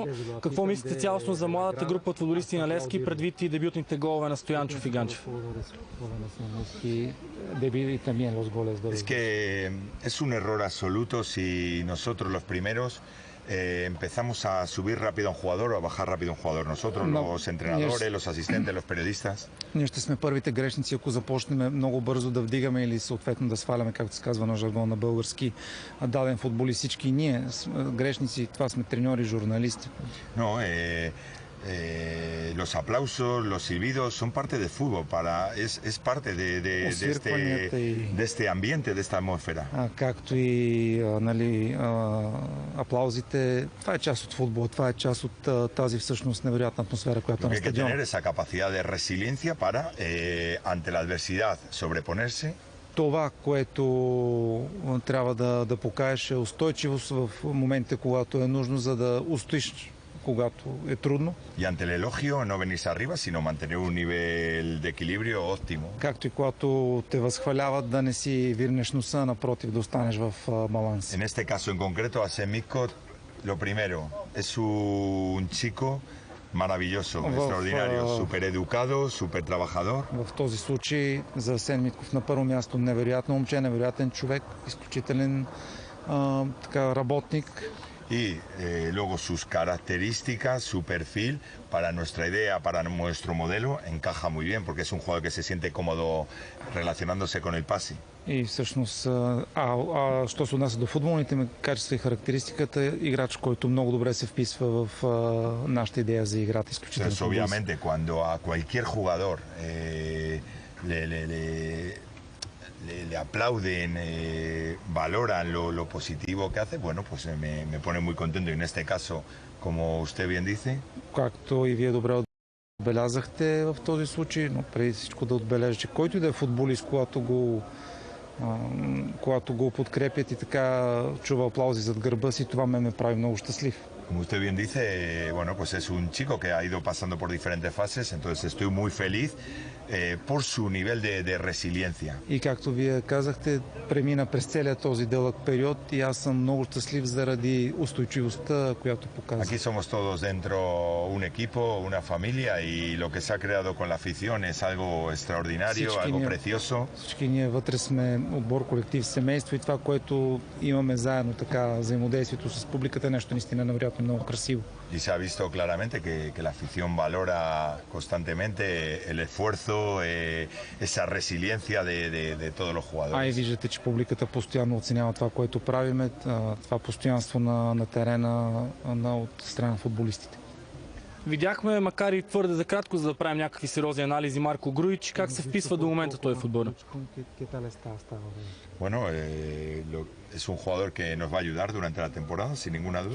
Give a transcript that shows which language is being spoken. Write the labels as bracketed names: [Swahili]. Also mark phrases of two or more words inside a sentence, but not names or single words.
[Bulgarian] Какво мислите цялостно за младата група от футболисти на Левски, предвид и дебютните голове на Стоянчов и Ганчев? [Spanish] Es que es un error absoluto si nosotros los primeros empezamos a subir rápido a un jugador o a bajar rápido a un jugador. Nosotros, los entrenadores, los asistentes, los periodistas. [Bulgarian] Ние ще сме първите грешници, ако започнем много бързо да вдигаме или съответно да сваляме, както се казва на жаргон на български, даден футболист. Всички ние грешници, това сме треньори, журналисти. [Spanish] No, los aplausos, los silbidos son parte del fútbol, es parte de este ambiente, de esta atmósfera. [Bulgarian] Както и аплаузите, това е част от футбола, това е част от тази всъщност невероятна атмосфера, която е на стадиона. [Spanish] Hay que tener esa capacidad de resiliencia para, ante la adversidad, sobreponerse. [Bulgarian] Това, което трябва да покажеш е устойчивост в момента, когато е нужно, за да устоиш когато е трудно. [Spanish] Y ante el elogio no venirse arriba, sino mantener un nivel de equilibrio óptimo. [Bulgarian] Както и когато те възхваляват, да не си вирнеш носа, напротив, да останеш в баланс. [Spanish] En este caso en concreto, Asен Mizkov, lo primero, es un chico Maravilloso, extraordinario, súper educado, súper trabajador. [Bulgarian] В този случай за Асен Митков на първо място невероятно момче, невероятен човек, изключителен така, работник. Y luego sus características, su perfil, para nuestra idea, para nuestro modelo, encaja muy bien porque es un jugador que se siente cómodo relacionándose con el pase. И всъщност, що се отнася до футболните ми качества и характеристиката, играч, който много добре се вписва в нашата идея за играта. Изключително. [Spanish] Entonces, obviamente, cuando a cualquier jugador le aplauden, valoran lo positivo que hace, bueno, pues me pone muy contento. Y en este caso, como usted bien dice, [Bulgarian] Както и вие добре отбелязахте в този случай, но преди всичко да отбележа, че който и да е футболист, когато го подкрепят и така чува аплаузи зад гърба си, това ме прави много щастлив. [Spanish] como usted bien dice, bueno, pues es un chico que ha ido pasando por diferentes fases, entonces estoy muy feliz por su nivel de resiliencia. [Bulgarian] И както вие казахте, премина през целия този дълъг период и аз съм много щастлив заради устойчивостта, която показва. [Spanish] Aquí somos todos dentro un equipo, una familia y lo que se ha creado con la afición es algo extraordinario, algo precioso. [Bulgarian] Всички ние вътре сме отбор, колектив, семейство и това, което имаме заедно, така, взаимодействието с публиката е нещо наистина невероятно много красиво. [Spanish] Y se ha visto claramente que la afición valora constantemente el esfuerzo, esa resiliencia de todos los [Bulgarian] И [Spanish] jugadores. [Bulgarian] виждате, че публиката постоянно оценява това, което правиме, това постоянство на терена от страна на футболистите. Видяхме, макар и твърде за кратко, за да правим някакви сериозни анализи, Марко Груич, как се вписва до момента той футболен. [Spanish] Bueno, es un jugador que nos va a ayudar durante la temporada, sin ninguna duda,